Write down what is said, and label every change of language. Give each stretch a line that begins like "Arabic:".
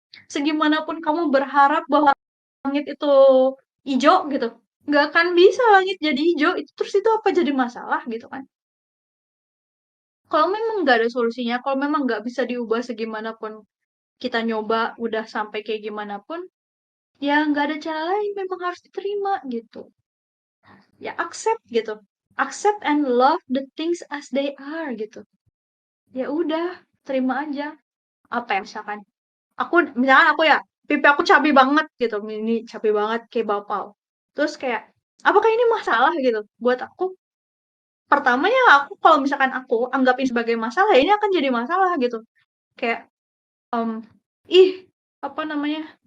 Indonesian: Segimanapun kamu berharap bahwa langit itu hijau gitu, nggak akan bisa langit jadi hijau. Terus itu apa jadi masalah gitu kan? Kalau memang nggak ada solusinya, kalau memang nggak bisa diubah segimanapun kita nyoba, udah sampai kayak gimana pun, ya nggak ada cara lain, memang harus diterima gitu. Ya accept gitu.
English: Accept and love the things as they are
Indonesian: gitu. Ya udah, terima aja. Apa ya misalkan misalkan aku ya, pipi aku cabai banget gitu, ini cabai banget kayak bapau. Terus kayak, apakah ini masalah gitu? Buat aku, pertamanya aku kalau misalkan aku anggapin sebagai masalah, ini akan jadi masalah gitu. Kayak, ih, apa namanya?